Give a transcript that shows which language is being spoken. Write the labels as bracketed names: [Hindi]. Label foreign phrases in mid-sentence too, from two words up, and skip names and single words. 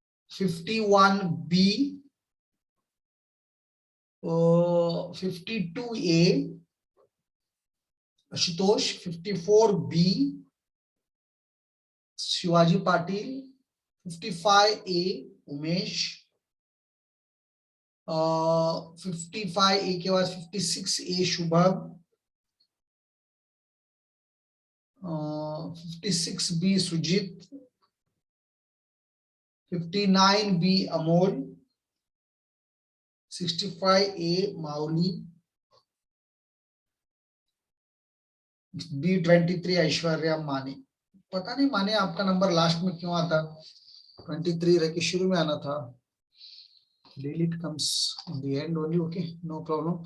[Hindi] 51B, 52A, Ashutosh, 54B, Shivaji Patil, 55A, Umesh, 55A के बाद 56A Shubham, 56B Sujit, 59B Amol, 65A Mauli, B23 ऐश्वर्या माने. पता नहीं माने आपका नंबर लास्ट में क्यों आता, 23 रह के शुरू में आना था. [English] Daily it comes in the end only. Okay, no problem.